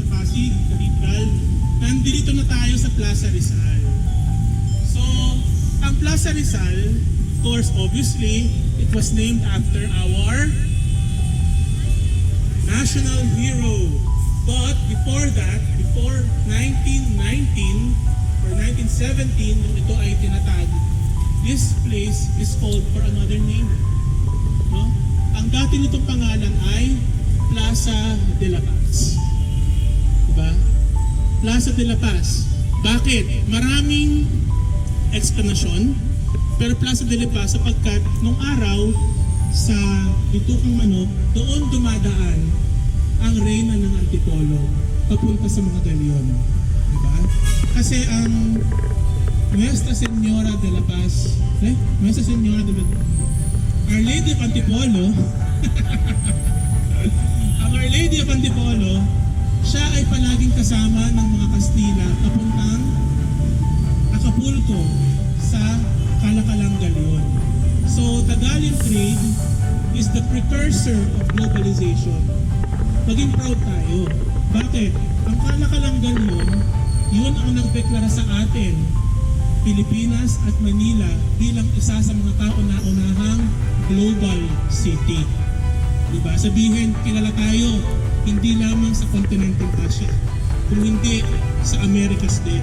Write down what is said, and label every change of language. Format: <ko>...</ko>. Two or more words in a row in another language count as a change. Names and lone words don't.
<tl>Pasig Cathedral. Nandito na tayo sa Plaza Rizal. So, ang Plaza Rizal,</tl> <en>of course, obviously, it was named after our national hero. But before that, before 1919 or 1917,</en> <tl>nung ito ay tinatag,</tl> <en>this place is called for another name.</en> <tl>No? Ang dati nitong pangalan ay Plaza de la Paz. Diba? Plaza de la Paz. Bakit? Maraming explanation, pero Plaza de la Paz sapagkat nung araw sa Bitukang Manok, doon dumadaan ang reyna ng Antipolo papunta sa mga galyon. Diba? Kasi ang Nuestra Señora de la Paz, Nuestra Señora de la Our Lady of Antipolo, ang Our Lady of Antipolo, siya ay palaging kasama ng mga Kastila papuntang Acapulco sa Calakalang Galyon.</tl> <en>So, the galleon trade is the precursor of globalization.</en> <tl>Maging proud tayo. Bakit? Ang Calakalang Galyon, yun ang nagdeklara sa atin, Pilipinas at Manila bilang isa sa mga kauna-unahang global city. Diba? Sabihin, kilala tayo, hindi lamang sa kontinenteng Asia, kung hindi sa Americas din.</tl>